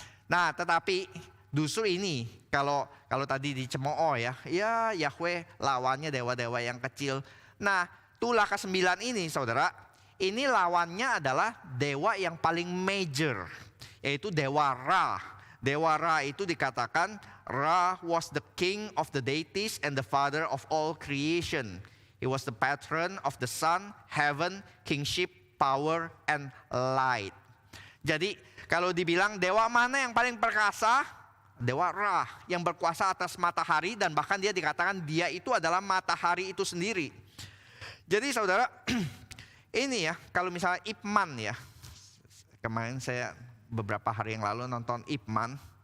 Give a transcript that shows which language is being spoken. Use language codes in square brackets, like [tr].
[id] Nah, tetapi justru ini kalau tadi dicemooh ya Yahweh lawannya dewa-dewa yang kecil. Nah, tulah ke-9 ini saudara, ini lawannya adalah dewa yang paling major, yaitu dewa Ra. Dewa Ra itu dikatakan [en] Ra was the king of the deities and the father of all creation. He was the patron of the sun, heaven, kingship, power, and light. [id] Jadi kalau dibilang dewa mana yang paling perkasa, dewa Ra yang berkuasa atas matahari, dan bahkan dia dikatakan dia itu adalah matahari itu sendiri. Jadi saudara, ini ya kalau misalnya Ip Man ya, kemarin saya beberapa hari yang lalu nonton Ip Man.